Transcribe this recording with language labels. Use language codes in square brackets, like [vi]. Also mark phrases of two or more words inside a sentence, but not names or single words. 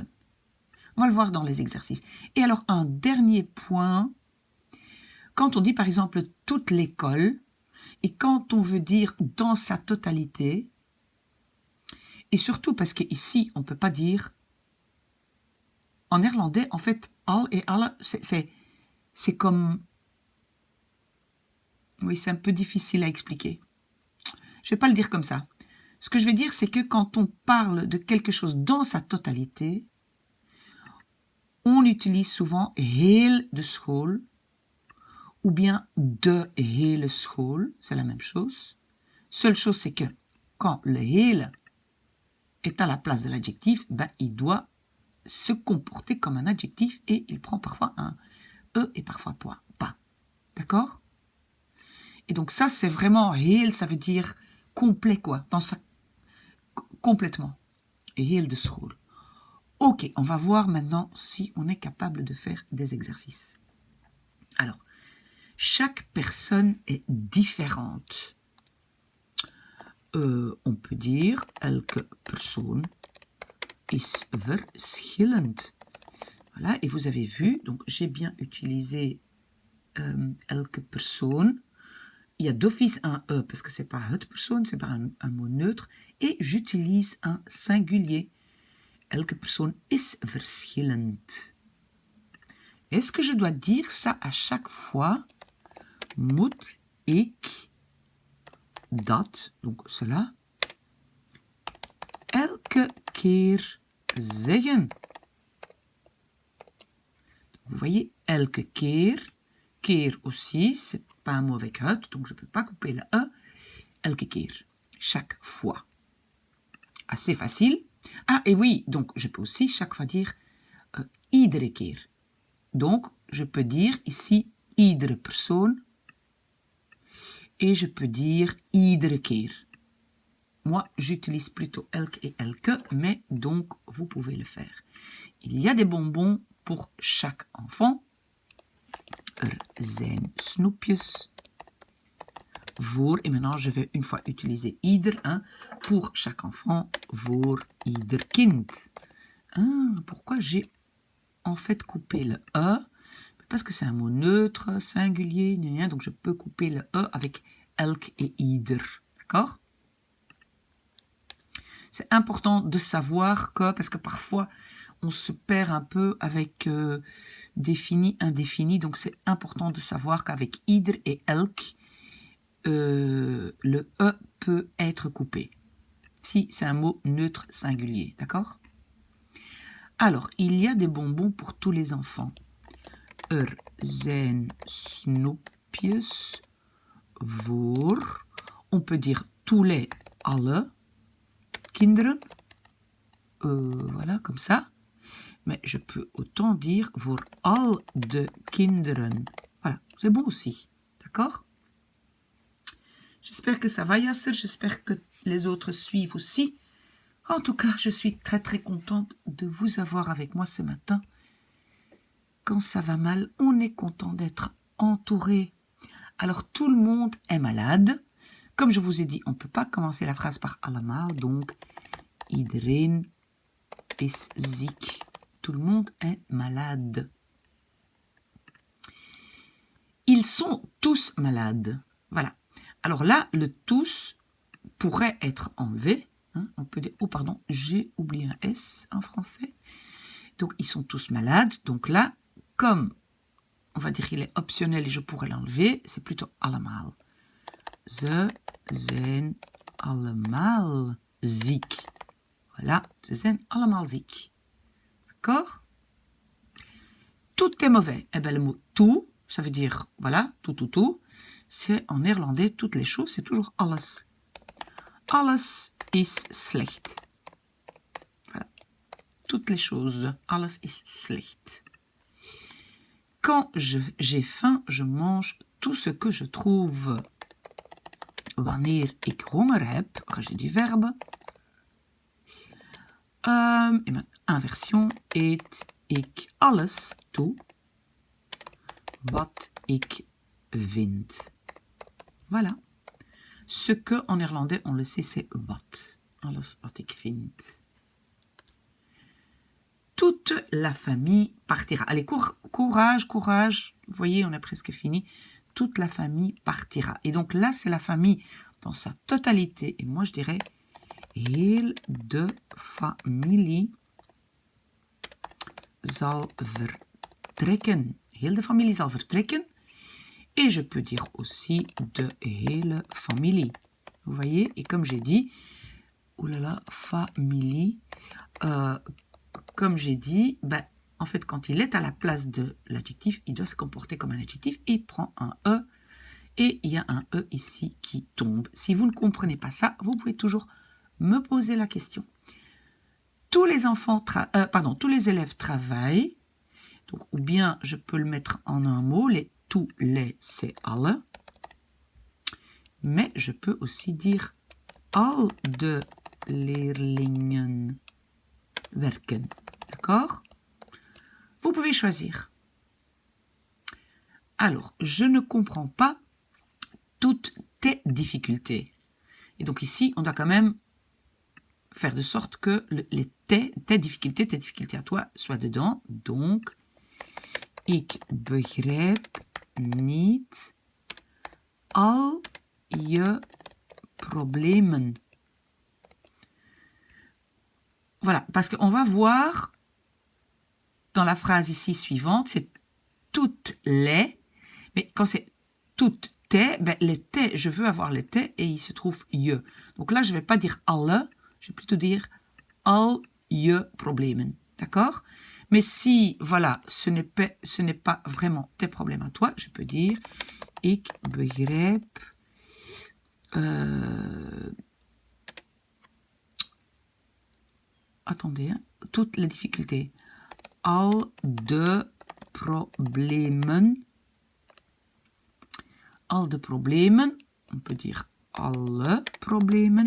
[fr] On va le voir dans les exercices. Et alors, un dernier point, quand on dit par exemple toute l'école, et quand on veut dire dans sa totalité, et surtout parce qu'ici, on ne peut pas dire, en néerlandais, en fait, al et alle, c'est comme, oui, c'est un peu difficile à expliquer. Je ne vais pas le dire comme ça. Ce que je veux dire, c'est que quand on parle de quelque chose dans sa totalité, on utilise souvent [nl] heel de school [fr] ou bien [nl] de hele school, [fr] c'est la même chose. Seule chose, c'est que quand le heel est à la place de l'adjectif, il doit se comporter comme un adjectif et il prend parfois un e et parfois pas. D'accord? Et donc ça, c'est vraiment heel, ça veut dire complet, quoi, dans sa complètement. [nl] Et heel de school. [fr] Ok, on va voir maintenant si on est capable de faire des exercices. Alors, chaque personne est différente. On peut dire [nl] elke persoon is verschillend. [fr] Voilà, et vous avez vu, donc j'ai bien utilisé [nl] elke persoon. [fr] Il y a d'office un E parce que c'est pas [nl] het persoon, [fr] c'est pas un mot neutre. Et j'utilise un singulier. [nl] Elke persoon is verschillend. [fr] Est-ce que je dois dire ça à chaque fois? [nl] Moet ik dat, [fr] donc cela, [nl] elke keer zeggen? [fr] Vous voyez, [nl] elke keer, [fr] keer aussi, c'est pas un mot avec het, donc je ne peux pas couper le E. [nl] Elke keer, [fr] chaque fois. Assez facile. Ah, et oui, donc je peux aussi chaque fois dire [nl] iedere keer. [fr] Donc, je peux dire ici [nl] iedere persoon. [fr] Et je peux dire [nl] iedere keer. [fr] Moi, j'utilise plutôt elk et elke, mais donc vous pouvez le faire. Il y a des bonbons pour chaque enfant. [nl] Zijn snoepjes voor, [fr] et maintenant je vais une fois utiliser ieder, hein, pour chaque enfant, [nl] voor ieder kind. [fr] Ah, pourquoi j'ai en fait coupé le E? Parce que c'est un mot neutre, singulier, donc je peux couper le E avec elk et ieder. D'accord? C'est important de savoir que, parce que parfois on se perd un peu avec défini, indéfini, donc c'est important de savoir qu'avec ieder et elk, le E peut être coupé. Si c'est un mot neutre singulier, d'accord? Alors, il y a des bonbons pour tous les enfants. Zijn snoepjes voor, on peut dire tous les, [nl] alle kinderen, [fr] voilà, comme ça. Mais je peux autant dire [nl] voor al de kinderen. [fr] Voilà, c'est bon aussi, d'accord? J'espère que ça va, Yasser, j'espère que les autres suivent aussi. En tout cas, je suis très très contente de vous avoir avec moi ce matin. Quand ça va mal, on est content d'être entouré. Alors tout le monde est malade. Comme je vous ai dit, on ne peut pas commencer la phrase par allemaal, donc [nl] iedereen is ziek. [fr] Tout le monde est malade. Ils sont tous malades. Voilà. Alors là, le tous pourrait être enlevé. Hein, on peut dire, oh pardon, j'ai oublié un S en français. Donc ils sont tous malades. Donc là, comme on va dire qu'il est optionnel et je pourrais l'enlever, c'est plutôt allemaal. [nl] Ze zijn allemaal ziek. Voilà, ze zijn allemaal ziek. [fr] D'accord? Tout est mauvais. Eh bien, le mot tout, ça veut dire, voilà, tout. C'est en néerlandais, toutes les choses, c'est toujours alles. [nl] Alles is slecht. [fr] Voilà. Toutes les choses, [nl] alles is slecht. [fr] Quand j'ai faim, je mange tout ce que je trouve. [nl] Wanneer ik honger heb, [fr] j'ai du verbe. [nl] Et mijn inversion, eet ik alles toe wat ik vind. [fr] Voilà. Ce que en néerlandais, on le sait, c'est wat. [nl] Alles wat ik vind. [fr] Toute la famille partira. Allez, courage. Vous voyez, on a presque fini. Toute la famille partira. Et donc là, c'est la famille dans sa totalité. Et moi, je dirais, [nl] heel de familie zal vertrekken. Heel de familie zal vertrekken. [fr] Et je peux dire aussi [nl] de hele familie. [fr] Vous voyez, et comme j'ai dit, oulala, familie, comme j'ai dit, ben, en fait, quand il est à la place de l'adjectif, il doit se comporter comme un adjectif et il prend un E. Et il y a un E ici qui tombe. Si vous ne comprenez pas ça, vous pouvez toujours me poser la question. Tous les enfants, tous les élèves travaillent. Donc, ou bien je peux le mettre en un mot, tous les, c'est alle. Mais je peux aussi dire [nl] al de leerlingen werken. [fr] D'accord? Vous pouvez choisir. Alors, je ne comprends pas toutes tes difficultés. Et donc ici, on doit quand même faire de sorte que tes difficultés à toi soient dedans. Donc, [nl] ik begrijp niet al je problemen. [fr] Voilà, parce qu'on va voir dans la phrase ici suivante, c'est toutes les, mais quand c'est toutes tes, ben les tes, je veux avoir les tes et il se trouve je. Donc là, je ne vais pas dire alle, je vais plutôt dire [nl] al je problemen. [fr] D'accord? Mais si, voilà, ce n'est pas vraiment tes problèmes à toi, je peux dire [nl] ik begrijp [fr] attendez, hein, toutes les difficultés. [nl] Al de problemen. Al de problemen. [fr] On peut dire [nl] alle problemen.